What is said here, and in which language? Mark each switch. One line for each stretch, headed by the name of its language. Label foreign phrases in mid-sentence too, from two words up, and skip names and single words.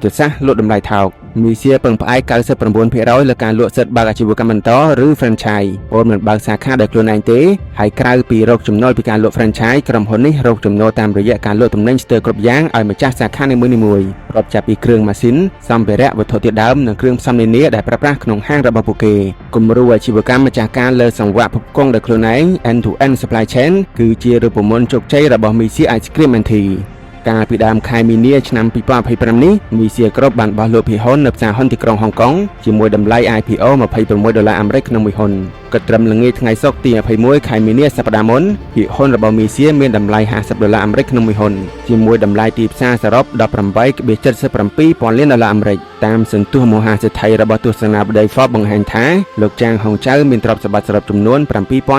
Khmer: ទ្ធសាស្ត្រលក់តម្លៃថោកមីសៀពឹងផ្អែក 99% លើការលក់សិទ្ធិបើកអាជីវកម្មបន្តឬ franchise ពលមិនបើកសាខាដោយខ្លួនឯងទេហើយក្រៅពីរកចំណូលពីការលក់ franchise ក្រុមហ៊ុននេះរកចំណូលតាមរយៈការលក់ទំនិញស្ទើរគ្រប់យ៉ាងឲ្យម្ចាស់សាខានីមួយៗរាប់ចាប់ពីគ្រឿងម៉ាស៊ីនសម្ភារៈវត្ថុធាតុដើមនិងគ្រឿងផ្សំនានាដែលប្រើប្រាស់ក្នុងហាងរបស់ពួកគេគំរូអាជីវកម្មម្ចាស់ ការលើសង្វាក់ផ្គត់ផ្គង់ដោយខ្លួនឯង
English: end-to-end supply chain
Khmer: គឺជារូបមន្តជោគជ័យរបស់មីសៀ Ice Cream and Tea កាលពីដើមខែមីនាឆ្នាំ2025នេះមីសៀគ្រប់បានបោះលក់ភាគហ៊ុននៅផ្សារហ៊ុនទីក្រុងហុងកុងជាមួយតម្លៃ IPO $26 អាមេរិកក្នុងមួយហ៊ុនគិតត្រឹមល្ងាចថ្ងៃសុក្រទី21ខែមីនាសប្តាហ៍ មុនភាគហ៊ុនរបស់មីសៀមានតម្លៃ$50អាមេរិកក្នុងមួយហ៊ុនជាមួយតម្លៃទីផ្សារសរុប $18.77 លានអាមេរិកតាមសន្ទុះមហាសេដ្ឋីរបស់ទស្សនាបតី Forbes បង្ហាញថាលោកចាងហុងចៅមានទ្រព្យសម្បត្តិសរុបចំនួន $7,600